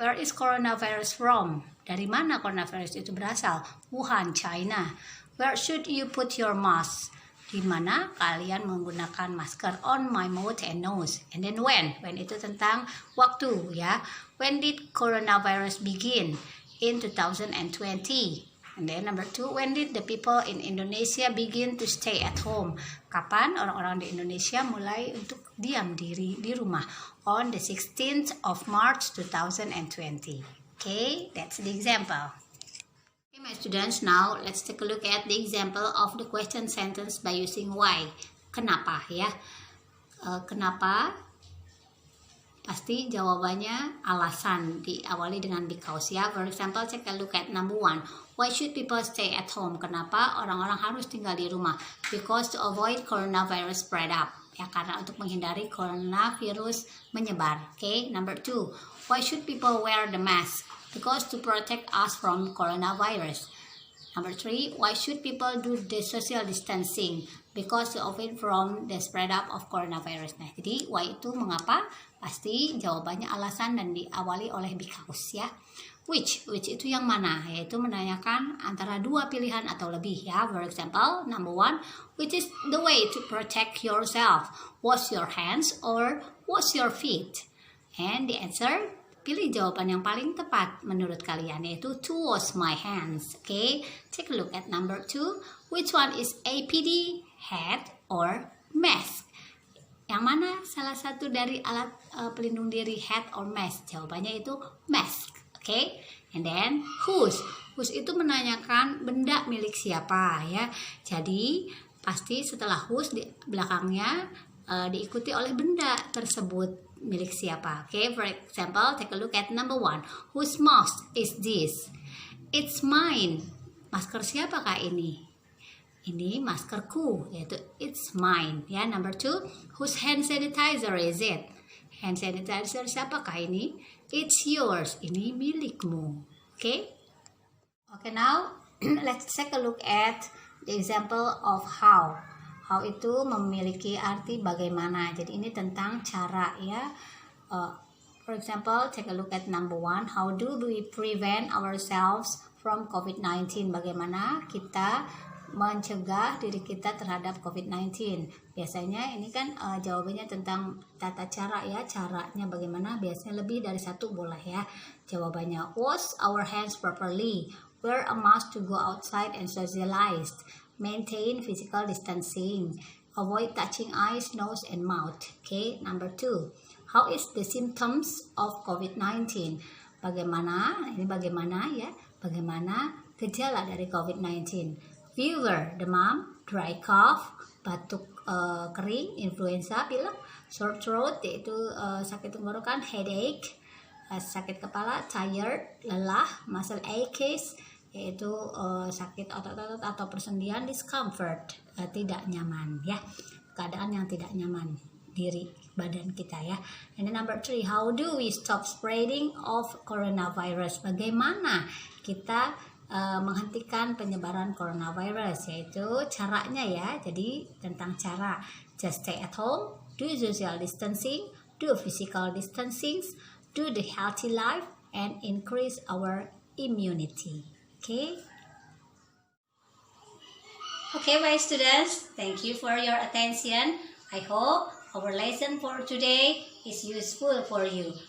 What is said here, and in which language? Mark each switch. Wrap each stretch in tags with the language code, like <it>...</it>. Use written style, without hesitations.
<en>Where is coronavirus from?</en> <id>Dari mana coronavirus itu berasal?</id> <en>Wuhan, China. Where should you put your mask?</en> <id>Di mana kalian menggunakan masker?</id> <en>On my mouth and nose.</en> <id>And then when itu tentang waktu ya.</id> <en>When did coronavirus begin? In 2020. And then number 2, when did the people in Indonesia begin to stay at home?</en> <id>Kapan orang-orang di Indonesia mulai untuk diam diri di rumah?</id> <en>On the 16th of March 2020. Okay, that's the example. Okay, my students, now let's take a look at the example of the question sentence by using why.</en> <id>Kenapa ya? Kenapa pasti jawabannya alasan, diawali dengan because ya.</id> <en>For example, take a look at number 1. Why should people stay at home?</en> <id>Kenapa orang-orang harus tinggal di rumah?</id> <en>Because to avoid coronavirus spread up.</en> <id>Ya, karena untuk menghindari coronavirus menyebar.</id> <en>Okay, number 2. Why should people wear the mask? Because to protect us from coronavirus. Number 3, why should people do the social distancing? Because to avoid from the spread up of coronavirus.</en> <id>Nah, jadi why itu mengapa? Pasti jawabannya alasan dan diawali oleh because ya. Which itu yang mana? Yaitu menanyakan antara dua pilihan atau lebih ya.</id> <en>For example, number 1, which is the way to protect yourself? Wash your hands or wash your feet? And the answer,</en> <id>pilih jawaban yang paling tepat menurut kalian, yaitu</id> <en>to wash my hands. Okay, take a look at number 2. Which one is APD, hat or mask?</en> <id>Yang mana salah satu dari alat pelindung diri,</id> <en>hat or mask?</en> <id>Jawabannya itu mask. Okay, and then whose itu menanyakan benda milik siapa ya. Jadi pasti setelah whose di belakangnya diikuti oleh benda tersebut milik siapa.</id> <en>Okay, for example, take a look at number 1. Whose mask is this? It's mine.</en> <id>Masker siapakah ini? Ini maskerku, yaitu</id> <en>it's mine</en> <id>ya.</id> <en>Number 2, whose hand sanitizer is it?</en> <id>Hand sanitizer siapakah ini?</id> <en>It's yours.</en> <id>Ini milikmu. Okay?</id> <en>Okay, now let's take a look at the example of how.</en> <id>How itu memiliki arti bagaimana. Jadi ini tentang cara ya.</id> <en>For example, take a look at number 1. How do we prevent ourselves from COVID-19?</en> <id>Bagaimana kita mencegah diri kita terhadap COVID-19? Biasanya ini kan jawabannya tentang tata cara ya. Caranya bagaimana? Biasanya lebih dari satu boleh ya.</id> <en>Jawabannya, wash our hands properly, wear a mask to go outside and socialize, maintain physical distancing, avoid touching eyes, nose, and mouth. Okay, number 2. How is the symptoms of COVID-19?</en> <id>Bagaimana? Ini bagaimana ya? Bagaimana gejala dari COVID-19? Fever, demam, dry cough, batuk kering, influenza, pilek, sore throat, yaitu sakit tenggorokan, headache, sakit kepala, tired, lelah, muscle aches, yaitu sakit otot-otot atau persendian, discomfort, tidak nyaman ya, keadaan yang tidak nyaman diri badan kita ya.</id> <en>And number 3, how do we stop spreading of coronavirus?</en> <id>Bagaimana kita menghentikan penyebaran coronavirus, yaitu caranya ya. Jadi tentang cara,</id> <en>just stay at home, do social distancing, do physical distancing, do the healthy life, and increase our immunity. Okay, my students, thank you for your attention. I hope our lesson for today is useful for you.</en>